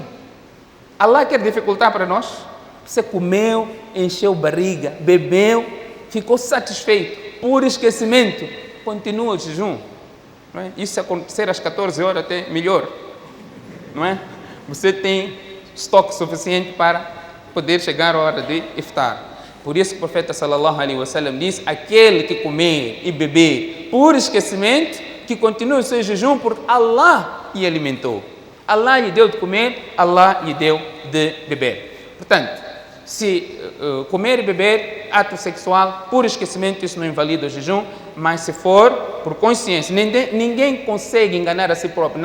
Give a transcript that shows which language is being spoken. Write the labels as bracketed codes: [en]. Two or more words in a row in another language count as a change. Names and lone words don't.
[pt] Allah quer dificultar para nós. Você comeu, encheu barriga, bebeu, ficou satisfeito. Por esquecimento, continua o jejum. Não é? Isso se acontecer às 14 horas até melhor. Não é? Você tem estoque suficiente para poder chegar à hora de iftar. Por isso o profeta [ar] صلى الله عليه وسلم [pt] diz: aquele que comer e beber por esquecimento, que continue o seu jejum, porque Allah lhe alimentou. Allah lhe deu de comer, Allah lhe deu de beber. Portanto, se comer e beber, ato sexual, por esquecimento, isso não invalida o jejum, mas se for por consciência, ninguém consegue enganar a si próprio.